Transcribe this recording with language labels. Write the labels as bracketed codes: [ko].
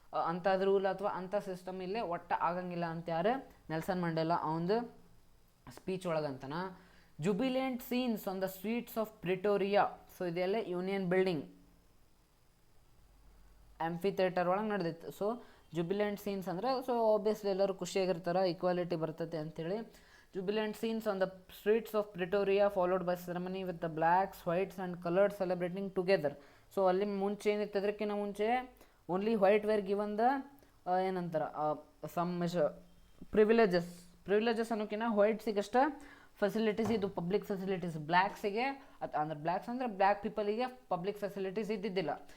[kn] ಅಂಥದ್ದು ರೂಲ್ ಅಥವಾ ಅಂಥ ಸಿಸ್ಟಮ್ ಇಲ್ಲೇ ಒಟ್ಟ ಆಗಂಗಿಲ್ಲ ಅಂತ ಯಾರು ನೆಲ್ಸನ್ ಮಂಡೇಲಾ ಅವನದು speech ಒಳಗಂತನ. [en] Jubilant scenes on the streets of Pretoria. [kn] So ಇದೆಲ್ಲ ಯೂನಿಯನ್ ಬಿಲ್ಡಿಂಗ್ ಆಂಫಿ ಥಿಯೇಟರ್ ಒಳಗೆ ನಡೆದಿತ್ತು. ಸೊ ಜುಬಿಲೆಂಟ್ ಸೀನ್ಸ್ ಅಂದರೆ ಸೊ ಆಬ್ವಿಯಸ್ಲಿ ಎಲ್ಲರೂ ಖುಷಿಯಾಗಿರ್ತಾರೆ, ಈಕ್ವಾಲಿಟಿ ಬರ್ತೈತೆ ಅಂಥೇಳಿ. [en] Jubilant scenes on the streets of Pretoria followed by ceremony with the blacks, whites and colored celebrating together. [kn] So ಅಲ್ಲಿ ಮುಂಚೆ ಏನಿತ್ತು, ಅದಕ್ಕಿಂತ ಮುಂಚೆ [en] only white were given the [kn] ಏನಂತಾರೆ ಸಮ್ ಪ್ರಿವಿಲೇಜಸ್ ಪ್ರಿವಿಲೇಜಸ್ ಅನ್ನೋಕ್ಕಿಂತ ವೈಟ್ಸಿಗಷ್ಟ ಫೆಸಿಲಿಟೀಸ್ ಇದು ಪಬ್ಲಿಕ್ ಫೆಸಿಲಿಟೀಸ್, ಬ್ಲ್ಯಾಕ್ಸಿಗೆ ಅಂದರೆ ಬ್ಲ್ಯಾಕ್ಸ್ ಅಂದರೆ black ಪೀಪಲಿಗೆ public facilities ಇದ್ದಿದ್ದಿಲ್ಲ.